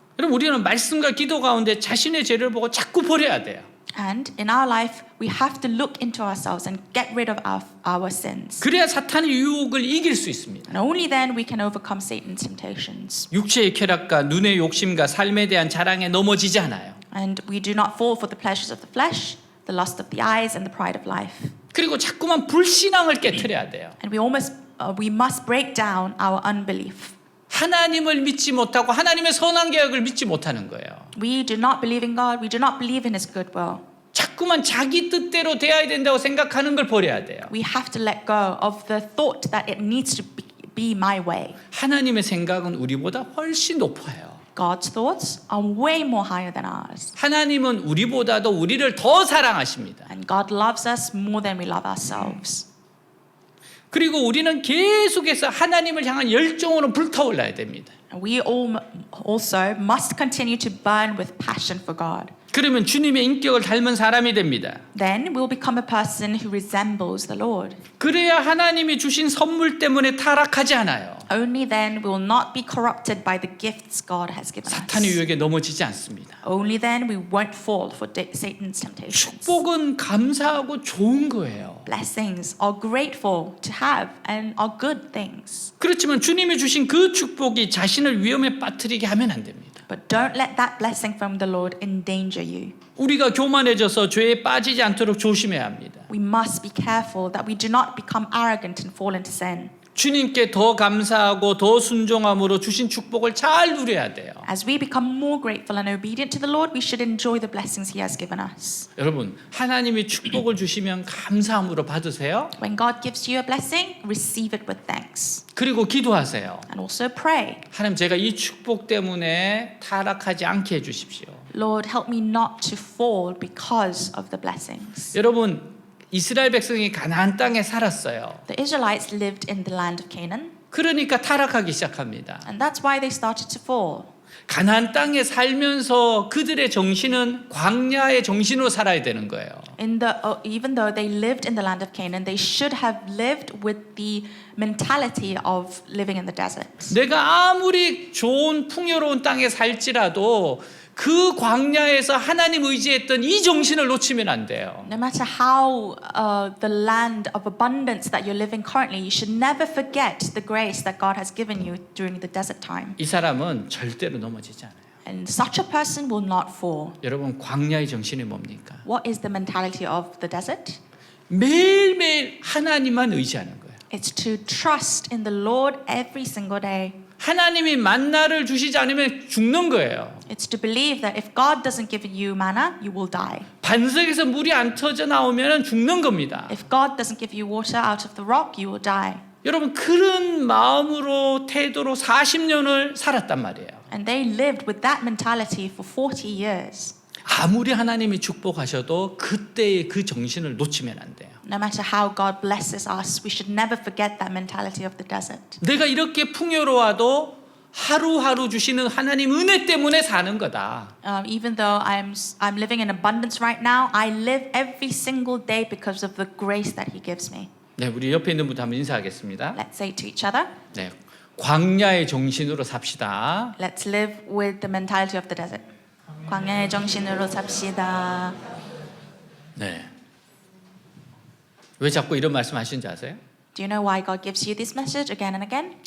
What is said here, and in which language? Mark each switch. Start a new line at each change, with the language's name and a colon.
Korean: 여러분 우리는 말씀과 기도 가운데 자신의 죄를 보고 자꾸 버려야 돼요.
English: And in our life, we have to look into ourselves and get rid of our sins.
Korean: 그래야 사탄의 유혹을 이길 수 있습니다.
English: And only then we can overcome Satan's temptations.
Korean: 육체의 쾌락과 눈의 욕심과 삶에 대한 자랑에 넘어지지 않아요.
English: And we do not fall for the pleasures of the flesh, the lust of the eyes, and the pride of life.
Korean: 그리고 자꾸만 불신앙을 깨트려야 돼요.
English: And we must break down our unbelief.
Korean: 하나님을 믿지 못하고 하나님의 선한 계획을 믿지 못하는 거예요.
English: We do not believe in God. We do not believe in His good will.
Korean: 자꾸만 자기 뜻대로 돼야 된다고 생각하는 걸 버려야 돼요.
English: We have to let go of the thought that it needs to be my way.
Korean: 하나님의 생각은 우리보다 훨씬 높아요.
English: God's thoughts are way more higher than ours.
Korean: 하나님은 우리보다도 우리를 더 사랑하십니다.
English: And God loves us more than we love ourselves.
Korean: 그리고 우리는 계속해서 하나님을 향한 열정으로 불타올라야 됩니다.
English: And we all also must continue to burn with passion for God.
Korean: 그러면 주님의 인격을 닮은 사람이 됩니다.
English: Then we'll become a person who resembles the Lord.
Korean: 그래야 하나님이 주신 선물 때문에 타락하지 않아요.
English: Only then we will not be corrupted by the gifts God has given
Korean: 사탄의
English: us.
Korean: 유혹에 넘어지지 않습니다.
English: Only then we won't fall for Satan's temptations.
Korean: 축복은 감사하고 좋은 거예요.
English: Blessings are grateful to have and are good things.
Korean: 그렇지만 주님이 주신 그 축복이 자신을 위험에 빠뜨리게 하면 안 됩니다.
English: But don't let that blessing from the Lord endanger you.
Korean: 우리가 교만해져서 죄에 빠지지 않도록 조심해야 합니다.
English: We must be careful that we do not become arrogant and fall into sin.
Korean: 주님께 더 감사하고 더 순종함으로 주신 축복을 잘 누려야 돼요.
English: As we become more grateful and obedient to the Lord, we should enjoy the blessings He has given us.
Korean: 여러분, 하나님이 축복을 주시면 감사함으로 받으세요.
English: When God gives you a blessing, receive it with thanks.
Korean: 그리고 기도하세요.
English: And also pray.
Korean: 하나님, 제가 이 축복 때문에 타락하지 않게 해주십시오.
English: Lord, help me not to fall because of the blessings.
Korean: 여러분, 이스라엘 백성이 가나안 땅에 살았어요.
English: The Israelites lived in the land of Canaan,
Korean: 그러니까 타락하기 시작합니다.
English: and that's why they started to fall.
Korean: 가나안 땅에 살면서 그들의 정신은 광야의 정신으로 살아야 되는 거예요.
English: Even though they lived in the land of Canaan, they should have lived with the mentality of living in the desert.
Korean: 내가 아무리 좋은 풍요로운 땅에 살지라도 그 광야에서 하나님 의지했던 이 정신을 놓치면 안 돼요.
English: No matter how the land of abundance that you're living currently, you should never forget the grace that God has given you during the desert time.
Korean: 이 사람은 절대로 넘어지지 않아요.
English: And such a person will not fall.
Korean: 여러분, 광야의 정신이 뭡니까?
English: What is the mentality of the desert?
Korean: 매일매일 하나님만 의지하는 거예요.
English: It's to trust in the Lord every single day.
Korean: 하나님이 만나를 주시지 않으면 죽는 거예요.
English: It's to believe that if God doesn't give you manna, you will die.
Korean: 반석에서 물이 안 터져 나오면 죽는 겁니다.
English: If God doesn't give you water out of the rock, you will die.
Korean: 여러분, 그런 마음으로 태도로 40년을 살았단 말이에요.
English: And they lived with that mentality for 40 years.
Korean: 아무리 하나님이 축복하셔도 그때의 그 정신을 놓치면 안 돼요.
English: No matter how God blesses us, we should never forget that mentality of the desert.
Korean: 내가 이렇게 풍요로워도 하루하루 주시는 하나님 은혜 때문에 사는 거다.
English: Even though I'm living in abundance right now, I live every single day because of the grace that He gives me.
Korean: 네, 우리 옆에 있는 분도 한번 인사하겠습니다.
English: Let's say to each other,
Korean: 네, 광야의 정신으로 삽시다.
English: let's live with the mentality of the desert.
Korean: 광야의 정신으로 삽시다. 네. 왜 자꾸 이런 말씀하시는지 아세요?
English: Do you know why God gives you this message again and again?